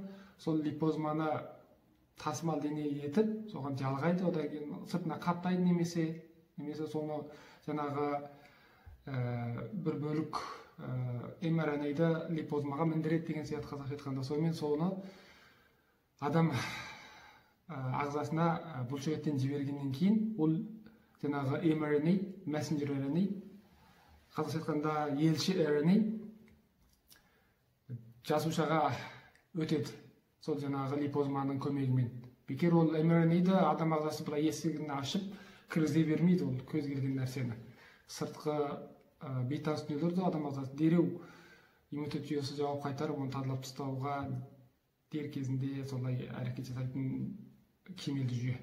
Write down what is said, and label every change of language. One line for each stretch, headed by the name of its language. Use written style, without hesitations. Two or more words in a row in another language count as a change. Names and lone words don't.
Kazakh: Сол липозманы тасымал дене етіп, соған жалғайды, одан кейін сыртына қаптайды немесе соны жаңағы бір бөлік mRNA-ды липозмаға міндіреді деген сияқты қазақша айтқанда. Сонымен соны адам ағзасына бұлшықеттен жібергеннен кейін ол жаңағы mRNA,
English: messenger RNA,
Kazakh: қазақша айтқанда елші RNA жасушаға өтеді. Сол жаңағы липозманың көмегімен. Бекер ол mRNA-ды адам ағзасы былай есігін ашып кіргізе бермейді, ол көз келген нәрсені. Сыртқы бейтаныс дүниелерді адам ағзасы дереу иммунитет жүйесі жауап қайтарып, оны тазалап тастауға дер кезінде солай әрекет жасайтын кемелді жүйе.